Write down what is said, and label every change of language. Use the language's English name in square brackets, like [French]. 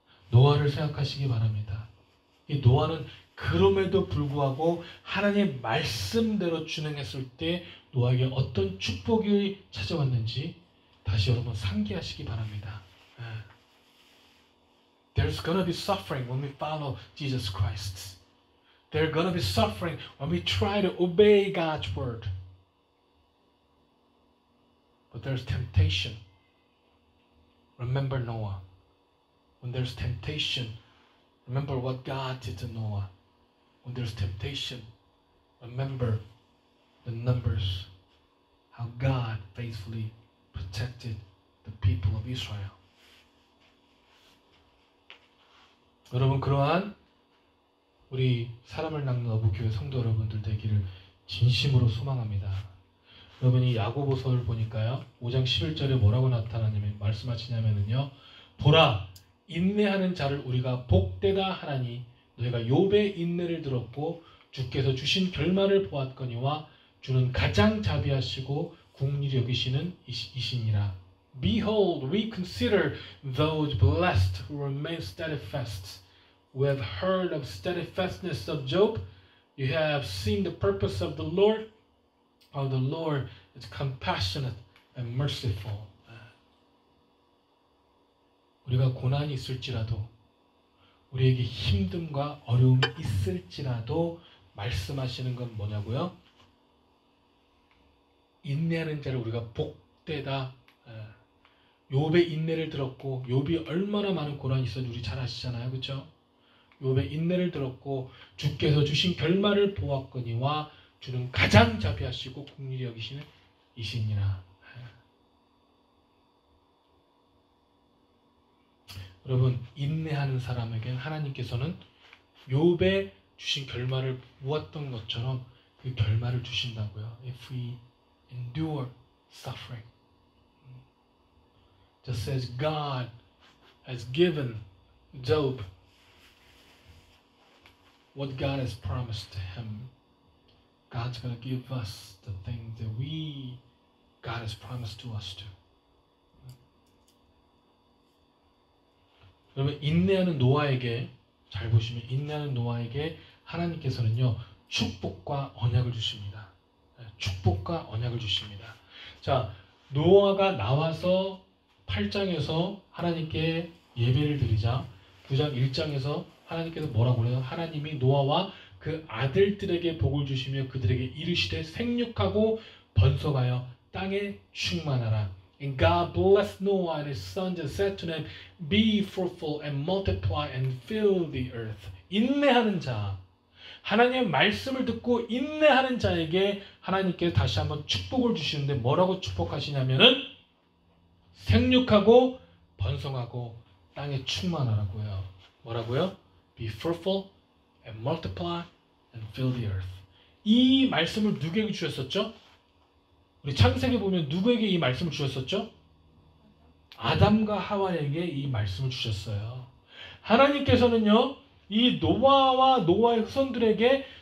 [Korean] 노아를 생각하시기 바랍니다. 이 노아는 그럼에도 불구하고 하나님의 말씀대로 준행했을 때 노아에게 어떤 축복이 찾아왔는지 다시 여러분 상기하시기 바랍니다. [English] There's gonna be suffering when we follow Jesus Christ. There's gonna be suffering when we try to obey God's word. But there's temptation. Remember Noah. When there's temptation, remember what God did to Noah. When there's temptation, remember the numbers, how God faithfully protected the people of Israel. [Korean] 여러분, 그러한 우리 사람을 낚는 어부교회 성도 여러분들 되기를 진심으로 소망합니다. 여러분이 야고보서를 보니까요, 5장 11절에 뭐라고 말씀하시냐면요, 보라, 인내하는 자를 우리가 복되다 하나니 너희가 욥의 인내를 들었고 주께서 주신 결말을 보았거니와 주는 가장 자비하시고 긍휼히 여기시는 이시니라. [English] Behold, we consider those blessed who remain steadfast. We have heard of steadfastness of Job. You have seen the purpose of the Lord. How the Lord is compassionate and merciful. [Korean] 우리가 고난이 있을지라도, 우리에게 힘듦과 어려움이 있을지라도 말씀하시는 건 뭐냐고요? 인내하는 자를 우리가 복되다. 욥의 인내를 들었고, 욥이 얼마나 많은 고난이 있었는지 우리 잘 아시잖아요, 그렇죠? 욥의 인내를 들었고 주께서 주신 결말을 보았거니와 주는 가장 자비하시고 긍휼히 여기시는 이시니라. 여러분, 인내하는 사람에게 하나님께서는 욥의 주신 결말을 보았던 것처럼 그 결말을 주신다고요. [English] If we endure suffering, just as God has given Job what God has promised to him, God's going to give us the things that God has promised to us too. [Korean] 여러분, 인내하는 노아에게, 잘 보시면 인내하는 노아에게 하나님께서는요, 축복과 언약을 주십니다. 축복과 언약을 주십니다. 자, 노아가 나와서 8장에서 하나님께 예배를 드리자 9장 1장에서 하나님께서 뭐라고 그래요? 하나님이 노아와 그 아들들에게 복을 주시며 그들에게 이르시되 생육하고 번성하여 땅에 충만하라. [English] And God blessed Noah and his sons and said to them, Be fruitful and multiply and fill the earth. [Korean] 인내하는 자, 하나님의 말씀을 듣고 인내하는 자에게 하나님께서 다시 한번 축복을 주시는데 뭐라고 축복하시냐면은 생육하고 번성하고 땅에 충만하라고요. 뭐라고요? [English] Be fruitful and multiply and fill the earth. [Korean] 이 말씀을 누구에게 주셨었죠? 우리 창세기 보면 누구에게 이 말씀을 주셨었죠? 아담과 하와에게 이 말씀을 주셨어요. 하나님께서는요, 이 노아와 노아의 후손들에게